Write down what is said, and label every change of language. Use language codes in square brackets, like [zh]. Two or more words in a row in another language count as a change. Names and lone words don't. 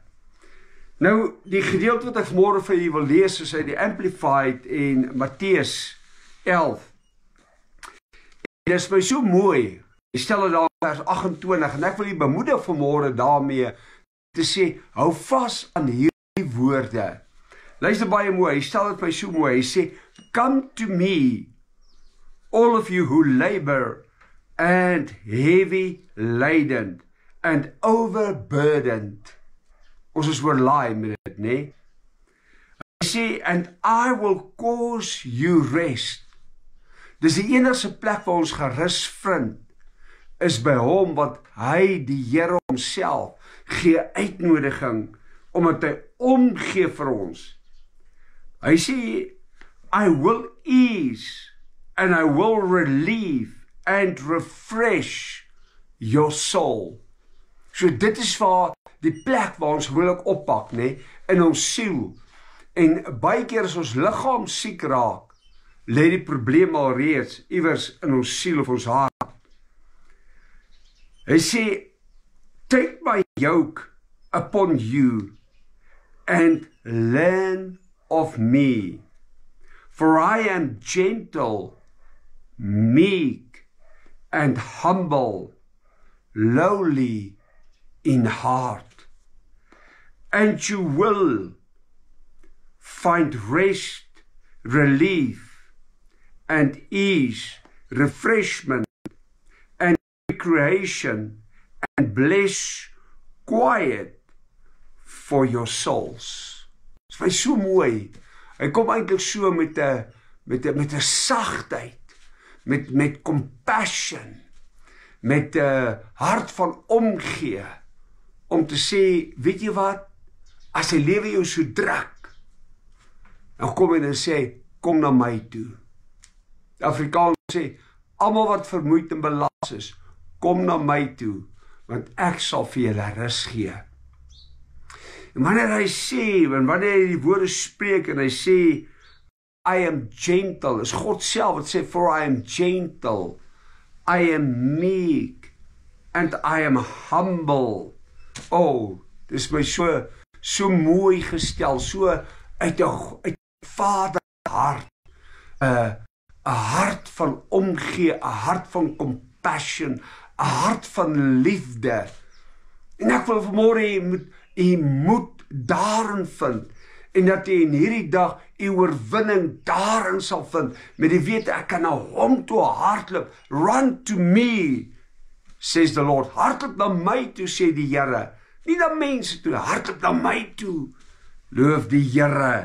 [af] Nou, die gedeelte wat ek vanmôre vir julle wil lees, is uit die Amplified en Matteus 11. En dit is my so mooi. Jy stel dit daar vers 28 en ek wil julle bemoedig vanmôre daarmee te sê, hou vas aan hierdie woorde. Luister baie mooi, hy stel dit my so mooi. Hy sê, [en] come to me, all of you who labor and heavy laden and overburdened. [af] Ons is oorlaai met dit, nee? Hy sê, [en] and I will cause you rest. [af] Dis die enigste plek waar ons gerus vind, is by hom, wat hy, die Here homself, gee uitnodiging, omdat hy omgee vir ons. Hy sê, [en] I will ease, and I will relieve, and refresh your soul. [af] So dit is waar die plek waar ons moeilik oppak, nee, in ons siel. En baie keer as ons liggaam siek raak, lê die probleem al reeds iewers in ons siel of ons hart. Hy sê, [en] take my yoke upon you and learn of me, for I am gentle, meek, and humble, lowly in heart, and you will find rest, relief, and ease, refreshment, and recreation, and bliss, quiet for your souls. [af] Dit is my so mooi. Hy kom eintlik so met 'n sagtheid, met compassion, met 'n hart van omgee, om te sê, weet jy wat, as die lewe jou so druk, dan kom hy en sê, kom na my toe. Die Afrikaans sê, almal wat vermoeid en belas is, kom na my toe, want ek sal vir julle rus gee. En wanneer hy sê, en wanneer hy die woorde spreek, en hy sê, [en] I am gentle, [af] is God self wat sê, [en] for I am gentle, I am meek, and I am humble. [af] Oh, dit is my so mooi gestel, so uit 'n vaderhart, 'n hart van omgee, 'n hart van compassion, 'n hart van liefde. En ek wil vanmôre u moet daarin vind, en dat jy in hierdie dag die oorwinning daarin sal vind, met die wete, ek kan na hom toe hardloop, [en] run to me, says the Lord, [af] hardloop na my toe, sê die Here, nie na mense toe, hardloop na my toe, loof die Here.